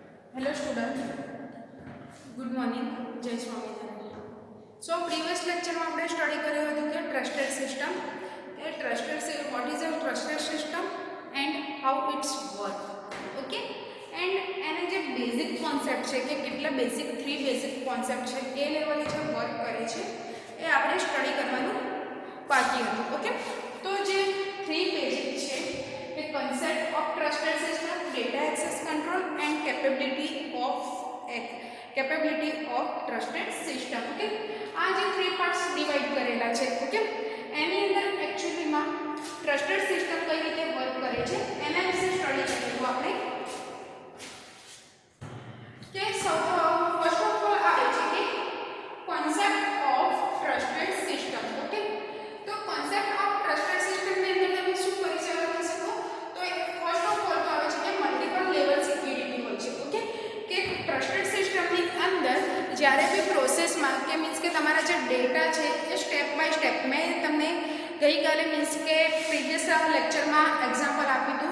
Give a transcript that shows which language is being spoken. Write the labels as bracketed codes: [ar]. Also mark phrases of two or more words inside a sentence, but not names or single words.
[en] Hello student, good morning, [gu] જય સ્વામિનારાયણ. [en] so previous lectureમાં [gu] આપણે સ્ટડી કર્યું હતું કે [en] trusted system what is a trusted system and how its work. [gu] ઓકે, એન્ડ એને જે [en] basic concept [gu] છે કે કેટલા [en] three basic concept [gu] છે એ લેવલે જે વર્ક કરે છે એ આપણે સ્ટડી કરવાનું બાકી હતું. [en] ઓકે, [gu] તો જે [en] three basic [gu] છે કે [en] concept of trusted system, data access control and capability of trusted system. [gu] ઓકે, આ જે [en] three parts divide [gu] કરેલા છે. ઓકે, એની અંદર એકચ્યુઅલીમાં [en] trusted system [gu] કઈ રીતે વર્ક કરે છે એના વિશે સ્ટડી કરીશું આપણે. કે [en] first of all [gu] આવે છે કે [en] concept of trusted system. [gu] ઓકે, તો [en] concept of trusted system [gu] ની અંદર તમે શું કરી શકો? તો [en] first of all [gu] તો આવે છે કે [en] multiple level security [gu] હોય છે. ઓકે, કે [en] trusted systemની [gu] અંદર જ્યારે બી પ્રોસેસમાં કે મીન્સ કે તમારા જે ડેટા છે એ [en] step by step, [gu] મેં તમને ગઈકાલે મીન્સ કે [en] previous lectureમાં [gu] એક્ઝામ્પલ આપ્યું હતું.